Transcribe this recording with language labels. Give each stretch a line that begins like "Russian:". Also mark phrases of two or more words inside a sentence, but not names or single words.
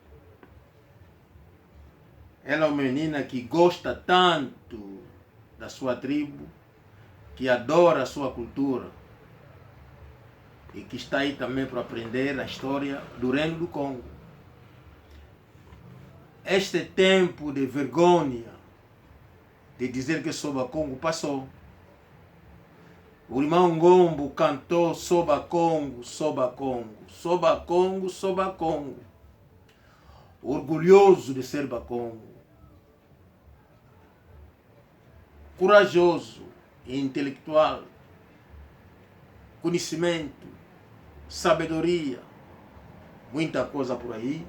Portuguese: Ela é uma menina que gosta tanto da sua tribo, que adora a sua cultura e que está aí também para aprender a história do Reino do Congo. Este tempo de vergonha de dizer que Soba Congo passou. O irmão Ngombo cantou Soba Congo, Soba Congo, Soba Congo, Soba Congo. Orgulhoso de ser Bacongo. Corajoso e intelectual. Conhecimento, sabedoria, muita coisa por aí.